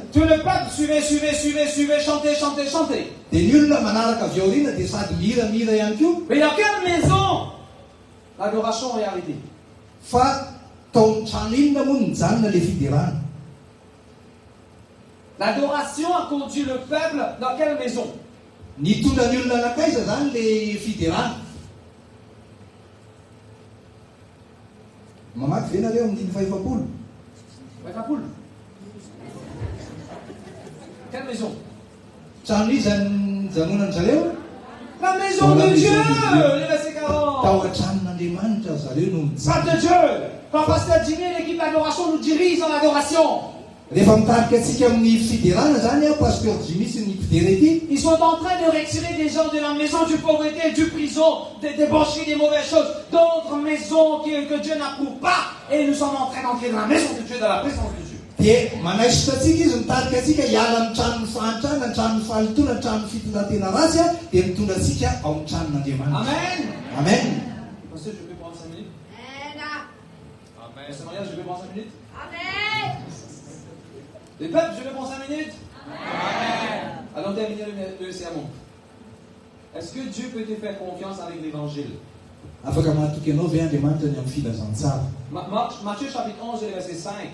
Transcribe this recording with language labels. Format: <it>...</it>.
<fr>Tout le peuple suivait, chantait.</fr> <mg>Dia ny olona manaraka avy aoriana dia sady mihira ihany koa.</mg> <fr>Mais dans quelle maison l'adoration est arrêtée?</fr> <mg>Fa tao amin'ny trano inona moa no mijanona ilay fiderana?</mg> <fr>L'adoration a conduit le peuple dans quelle maison?</fr> <mg>Nitondra ny olona anakaiza zany ilay fiderana? Mamaky ve nareo amin'ny 500?</mg> <fr>Avec la poule. Quelle maison?</fr> <mg>Trano izy zany janonany zareo?</mg> <fr>La maison de Dieu, le verset 40.</fr> <mg>Tao an-tranon'Andriamanitra zareo no</mg> <fr>Pas</fr> <mg>mijanona.</mg> <fr>de Dieu. Quand pasteur Jimmy et l'équipe d'adoration nous dirigent dans l'adoration,</fr> <mg>Rehefa mitarika antsika amin'ny fiderana zany pasteur Jimmy sy ny mpidera ity,</mg> <fr>ils sont en train de retirer des gens de la maison du pauvreté, du prison, des débaucheries, des mauvaises choses, d'autres maisons que Dieu n'approuve pas. Et nous sommes en train d'entrer dans la maison de Dieu, dans la présence de Dieu.</fr> <mg>dia manaisitra atsika izy mitarika atsika hiala amin'ny tranon'ny fahantrana, ny tranon'ny fahalitoana, ny tranon'ny fitondratena ratsy dia mitondra atsika ao amin'ny tranon'Andriamanitra. Amen. Amen.</mg> <fr>Pasteur, je peux prendre 5 minutes? Amen. Pasteur Maria, je peux prendre 5 minutes? Amen. Les peuples, je peux prendre 5 minutes? Amen. Allons terminer le sermon. Est-ce que Dieu peut te faire confiance avec l'évangile?</fr> <mg>Afaka mahatoky anao ve Andriamanitra ny amin'ny filazantsara?</mg> <fr>Matthieu chapitre 11, verset 5.</fr>